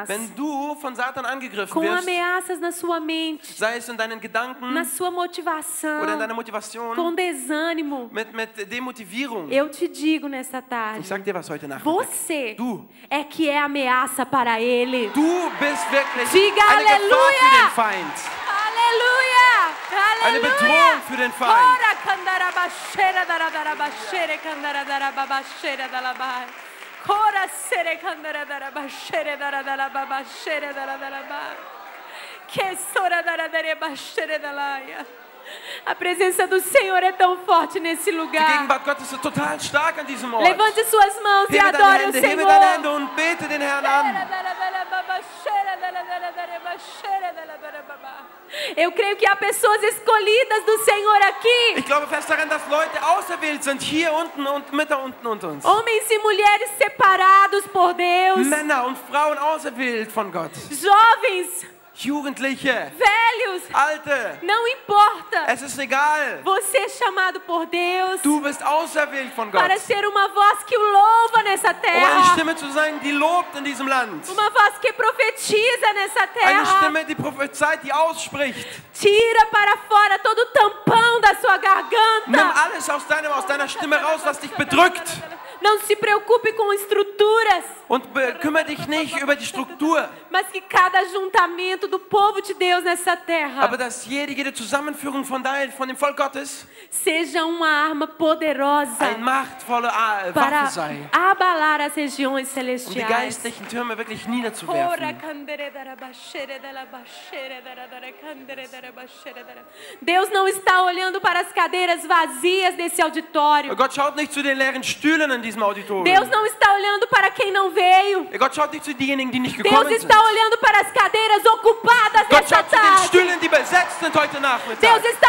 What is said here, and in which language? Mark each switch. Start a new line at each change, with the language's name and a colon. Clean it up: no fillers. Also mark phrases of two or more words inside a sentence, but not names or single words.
German: wenn du von Satan angegriffen
Portuguese: com
German: wirst,
Portuguese: ameaças na sua mente,
German: sei es in deinen Gedanken
Portuguese: na sua motivação,
German: oder in deiner Motivation,
Portuguese: com desânimo,
German: mit Demotivierung,
Portuguese: eu te digo nessa tarde,
German: ich sag dir was heute Nachmittag.
Portuguese: você
German: Du.
Portuguese: é que é ameaça para ele.
German: Du bist wirklich
Portuguese: Diga
German: eine Gefahr Halleluja! für den Feind.
Portuguese: Aleluia!
German: Eine Bedrohung
Portuguese: Aleluia!
German: für den Feind. Ora candarabaxeira darabarabaxeira candarabarabaxeira dalabai. Cora sere candarabarabaxeira darabarabaxeira dalabai. Que sora darabarabaxeira dalaia.
Portuguese: A presença do Senhor é tão forte nesse
German: Die
Portuguese: lugar.
German: Gegenwart Gottes ist total stark an diesem Ort.
Portuguese: Levante suas mãos e
German: Hebe deine
Portuguese: adore o
German: Hände, hebe deine Hände
Portuguese: Senhor.
German: und bete den Herrn an.
Portuguese: Eu creio que há pessoas escolhidas do Senhor aqui.
German: Ich glaube fest daran, dass Leute auserwählt sind, hier unten und mit da unten unter uns.
Portuguese: Homens e mulheres separados por Deus.
German: Männer und Frauen auserwählt von Gott.
Portuguese: Jovens,
German: Jugendliche,
Portuguese: velhos,
German: Alte,
Portuguese: não importa.
German: es ist egal.
Portuguese: Você é chamado por Deus
German: Du bist auserwählt von Gott.
Portuguese: para ser uma voz que o louva nessa
German: Um eine
Portuguese: terra.
German: Stimme zu sein, die lobt in diesem Land.
Portuguese: Uma voz que profetiza nessa
German: Eine
Portuguese: terra.
German: Stimme, die prophezeit, die ausspricht.
Portuguese: Tira para fora todo o tampão da sua
German: Nimm
Portuguese: garganta.
German: alles aus deiner Stimme raus, was dich bedrückt.
Portuguese: Não se preocupe com estruturas,
German: Und kümmere dich nicht über die Struktur.
Portuguese: mas que cada ajuntamento do povo de Deus nessa terra
German: Aber dass jede Zusammenführung von dem Volk Gottes
Portuguese: seja uma arma poderosa
German: eine machtvolle
Portuguese: para
German: Waffe sei,
Portuguese: abalar as regiões
German: um die
Portuguese: celestiais.
German: geistlichen Türme wirklich niederzuwerfen.
Portuguese: Deus não está olhando para as cadeiras vazias desse auditório.
German: Gott schaut nicht zu den leeren Stühlen in diesem Auditorium.
Portuguese: Deus não está olhando para quem não veio.
German: Gott schaut nicht zu denjenigen, die nicht
Portuguese: Deus
German: gekommen sind.
Portuguese: está olhando para as cadeiras ocupadas
German: Gott
Portuguese: nessa
German: schaut zu den
Portuguese: tarde.
German: Stühlen, die besetzt sind heute Nachmittag.
Portuguese: Deus está